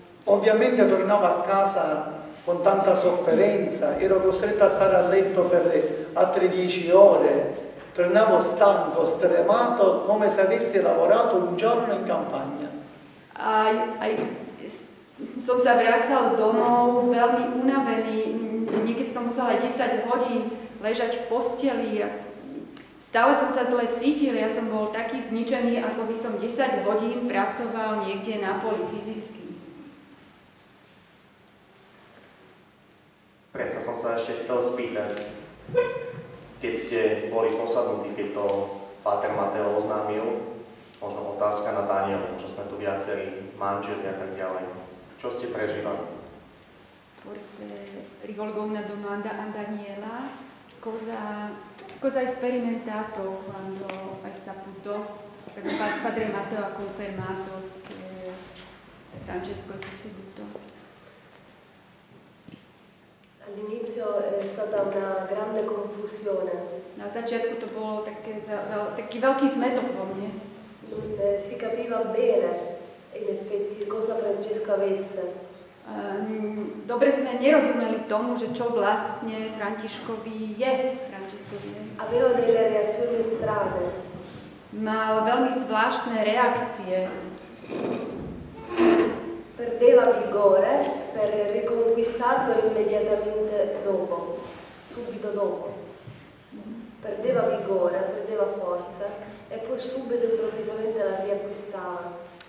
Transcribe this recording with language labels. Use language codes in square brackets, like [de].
[it] Ovviamente tornavo a casa con tanta sofferenza, ero costretto a stare a letto per altre 10 ore, tornavo stanco, stremato, come se avessi lavorato un giorno in campagna. [sk] Aj som sa vracal domov veľmi unavený, niekedy som musela aj 10 hodín ležať v posteli a stále som sa zle cítil, ja som bol taký zničený, ako by som 10 hodín pracoval niekde na poli fyzicky. Predsa som sa ešte chcel spýtať, keď ste boli posadnutí, keď to Páter Mateo oznámil, možno otázka na Daniela, možno sme tu viacerí manželi a tak ďalej. Čo ste prežívali? [it] Forse rivolgo una domanda a Daniela. Cosa hai sperimentato quando hai saputo, perché Padre Matteo ha confermato che Francesco è posseduto? All'inizio è stata una grande confusione. [sk] Na začiatku to bolo taký veľký zmetok vo mne. [it] Non si capiva bene in effetti cosa Francesco avesse. [sk] Dobre sme nerozumeli tomu, že čo vlastne Františkovi je. [it] Aveva delle reazioni strane. [sk] Mal veľmi zvláštne reakcie. [it] Perdeva vigore per riconquistarlo immediatamente dopo, subito dopo. Perdeva vigore, perdeva forza e poi subito improvvisamente la riacquistava.